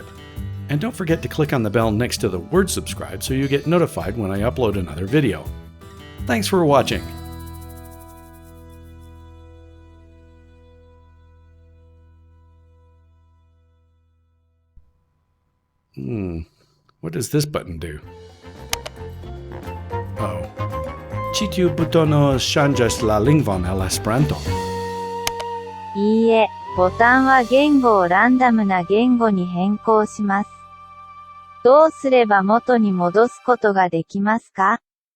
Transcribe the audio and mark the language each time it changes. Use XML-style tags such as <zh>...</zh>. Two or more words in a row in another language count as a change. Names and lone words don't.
<en>And don't forget to click on the bell next to the word subscribe so you get notified when I upload another video. Thanks for watching. What does this button do? Oh.</en> <eo>Ĉi tiu butono ŝanĝas la lingvon al Esperanto.</eo> <ja>いいえ、ボタンは言語をランダムな言語に変更します。どうすれば元に戻すことができますか？</ja>